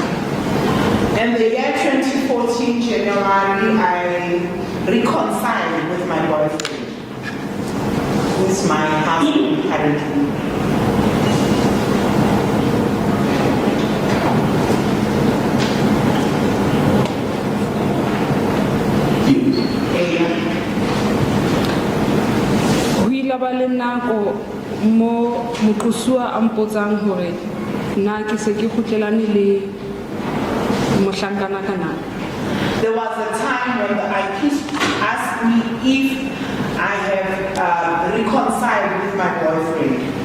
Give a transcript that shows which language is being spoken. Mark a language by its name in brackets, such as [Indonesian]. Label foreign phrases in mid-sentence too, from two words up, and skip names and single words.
[English] In the year 2014 January, I reconciled with my boyfriend, who is my husband currently. [Southern Sotho] Ba le nako mo motlosua a mpotsang hore na ke se ke khutlelane le mohlankana kana. [English] There was a time when the accused asked me if I have reconciled with my boyfriend.